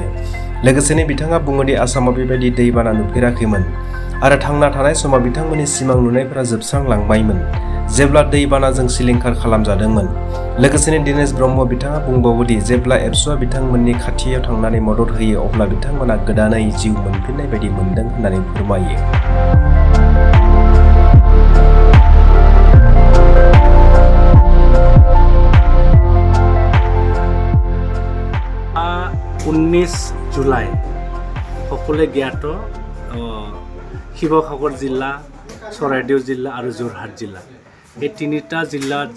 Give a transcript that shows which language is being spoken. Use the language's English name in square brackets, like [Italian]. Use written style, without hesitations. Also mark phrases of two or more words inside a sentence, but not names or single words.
[Bodo] लोगोसेनो बिथाङा बुङोदि आसामाव बेबायदि दैबाना नुफेराखैमोन आरो थांना थानाय समाव बिथांमोननि सिमां नुनायफोरा जोबस्रांलांबायमोन जेब्ला दैबानाजों सिलिंखार खालामजादोंमोन। लोगोसेनो दिनेश ब्रह्म बिथाङा बुंबावोदि जेब्ला एबसुआ बिथांमोननि खाथियाव थांनानै मदद होयो अब्ला बिथांमोना गोदानै जिउ मोनफिननाय बायदि मोनदों होननानै फोरमायो। [Assamese] ঊনৈছ জুলাই সকলোৱে জ্ঞাত শিৱসাগৰ জিলা, চৰাইদেউ জিলা আৰু যোৰহাট জিলা, এই তিনিটা জিলাত যি